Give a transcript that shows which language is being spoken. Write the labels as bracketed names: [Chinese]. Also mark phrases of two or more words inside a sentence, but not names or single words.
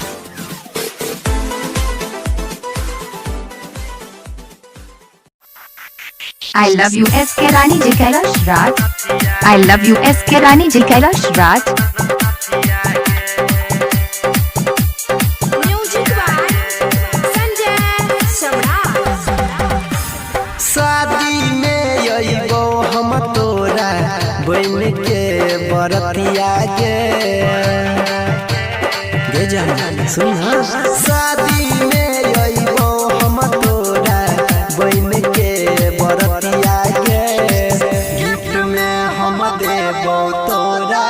[English] I love you SK Rani Ji Kailash Raj. I love you SK Rani Ji Kailash Raj. Music by Sanjay Samrat. [Maithili] शादी में अइबो हम तोरा बन के बरतिया गे जान सुन शादी में अइबो हम तोरा बन के बरतिया गे गिफ्ट में हम देबो तोरा